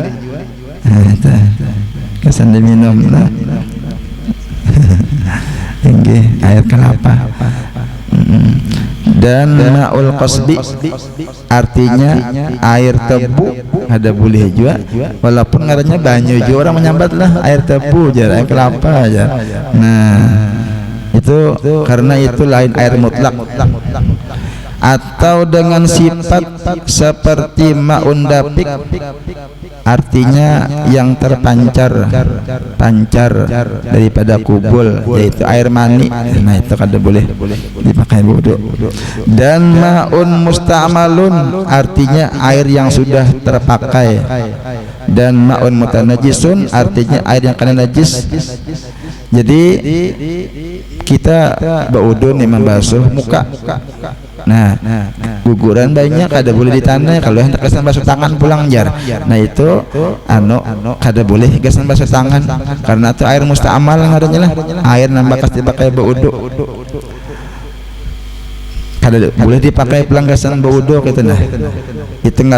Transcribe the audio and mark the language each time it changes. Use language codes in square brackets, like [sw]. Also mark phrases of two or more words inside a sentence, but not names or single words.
[bjn] Kesan diminum lah. Nggih, air kelapa. Dan [ar] ma'ul qasbi, [bjn] artinya air tebu ada boleh juga, walaupun ngarannya banyu juga orang menyambat lah air tebu aja, air kelapa aja. Nah, itu karena itu lain air mutlak. [id] Atau dengan sifat seperti [ar] ma'un dapik, [id] artinya yang terpancar daripada kubul, yaitu air mani. [bjn] Nah, itu kada boleh dipakai wudu. Dan [ar] ma'un musta'malun, [bjn] artinya air yang sudah terpakai. [id] Dan [ar] ma'un mutanajisun, [id] artinya air yang kena najis. Jadi kita berwudu nih membasuh muka. [bjn] Nah, guguran banyak kada boleh di tanah. Kalau hendak kesan basuh tangan pulang jar. Nah, itu kada boleh kesan basuh tangan, karena itu air musta'mal ngarannya lah. Air nambah kas dipakai berwudu. Kada boleh dipakai pelanggasan berwudu gitu nah.